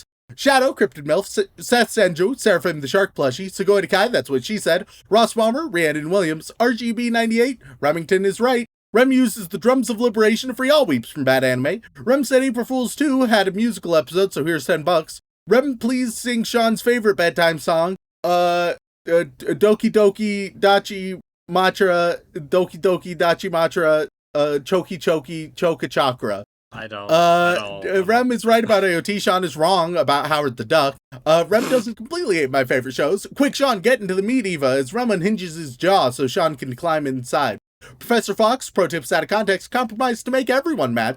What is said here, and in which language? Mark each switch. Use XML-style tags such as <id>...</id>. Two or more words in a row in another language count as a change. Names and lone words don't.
<en>Shadow, Cryptid MILF, Seth Senju, Seraphim the Shark Plushie, Segoy Kai, that's what she said, Ross Bomber, Rhiannon Williams, RGB98, Remington is right, Rem uses the drums of liberation to free all weeps from bad anime, Rem said April Fool's 2 had a musical episode, so here's $10. Rem, please sing Shaun's favorite bedtime song, Doki Doki Dachi Matra, Doki Doki Dachi Matra, Choki Choki Choka Chakra. I don't. Rem is right about AOT. Shaun is wrong about Howard the Duck. Rem doesn't completely hate my favorite shows. Quick, Shaun, get into the meat, Eva, as Rem unhinges his jaw so Shaun can climb inside. Professor Fox, pro tips out of context, compromise to make everyone mad.</en>